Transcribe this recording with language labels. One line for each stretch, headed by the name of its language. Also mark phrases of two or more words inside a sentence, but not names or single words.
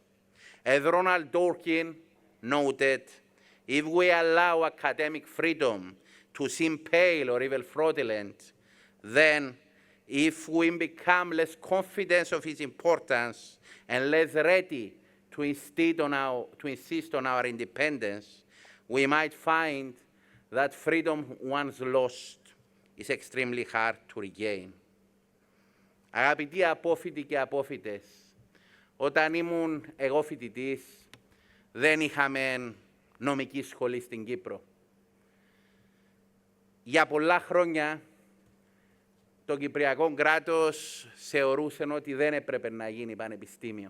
English: As Ronald Dworkin noted, if we allow academic freedom to seem pale or even fraudulent, then if we become less confident of its importance and less ready to insist on our independence, we might find that freedom once lost is extremely hard to regain.
Greek: Αγαπητοί απόφοιτοι και απόφοιτες, όταν ήμουν εγώ φοιτητής, δεν είχαμε νομική σχολή στην Κύπρο. Για πολλά χρόνια, το Κυπριακό κράτος θεωρούσε ότι δεν έπρεπε να γίνει πανεπιστήμιο.